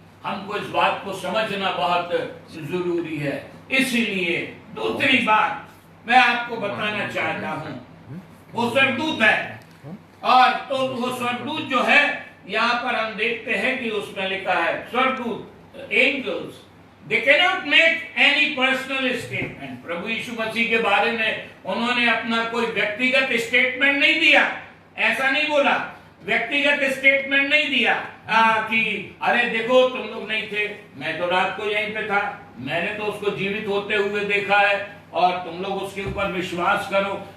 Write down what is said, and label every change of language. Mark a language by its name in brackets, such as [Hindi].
[Hindi] हमको इस बात को समझना बहुत जरूरी है। इसीलिए दूसरी बात मैं आपको बताना चाहता हूं, वो स्वर्गदूत है, और तो वो स्वर्गदूत जो है यहां पर हम देखते हैं कि उसमें लिखा है स्वर्गदूत, angels, [English] They cannot make any personal statement. [Hindi] प्रभु यीशु मसीह के बारे में उन्होंने अपना कोई व्यक्तिगत स्टेटमेंट नहीं दिया, ऐसा नहीं बोला, व्यक्तिगत स्टेटमेंट नहीं दिया कि अरे देखो तुम लोग नहीं थे, मैं तो रात को यहीं पे था, मैंने तो उसको जीवित होते हुए देखा है और तुम लोग उसके ऊपर विश्वास करो।